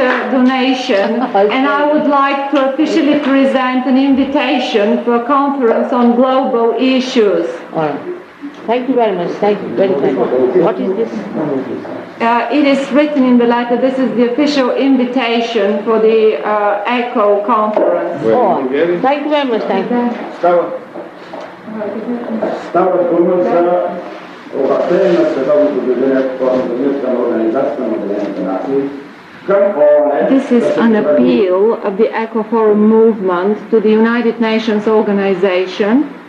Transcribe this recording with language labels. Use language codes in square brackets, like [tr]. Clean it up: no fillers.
[en] Donation, and I would like to officially present an invitation for a conference on global issues. All right. Thank you very much. Thank you very much. What is this? It is written in the letter. This is the official invitation for the ECO conference. Oh, thank you very much. Thank you. [bg] Става дума за обращение на Световното движение по Организацията на Организацията на Обединените нации. [en] This is an appeal of the Eco Forum movement to the United Nations organization.